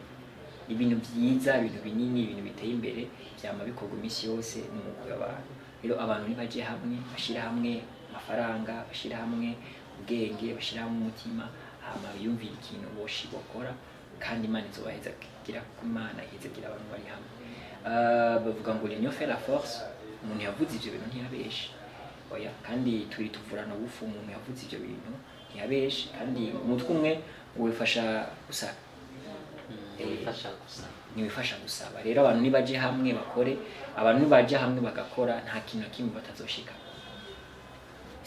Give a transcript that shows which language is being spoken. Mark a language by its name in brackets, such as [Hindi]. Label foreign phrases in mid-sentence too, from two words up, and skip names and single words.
[Rundi] Ibintu byiza, ibintu binini, ibintu biteye imbere byama bikorwa imisi yose n'umugwi w'abantu. Rero abantu nibaje hamwe, bashira hamwe amafaranga, bashira hamwe ubwenge, bashira hamwe umutima, hama biyumvira ikintu boshibokora, kandi Imana izobaheza kugira ko Imana ihezegira abantu bari hamwe. Bavuga ngo [French] l'union fait la force. [Rundi] Umuntu yavuze ivyo bintu ntiyabeshe. Oya, kandi turi tuvurana ubufu. Umuntu yavuze ivyo bintu ntiyabeshe, kandi umutwe umwe wifasha gusaba. Niwifasha gusaba. Rero abantu nibaje hamwe bakore, abantu nibaje hamwe bagakora, nta kintu kimwe batazoshika.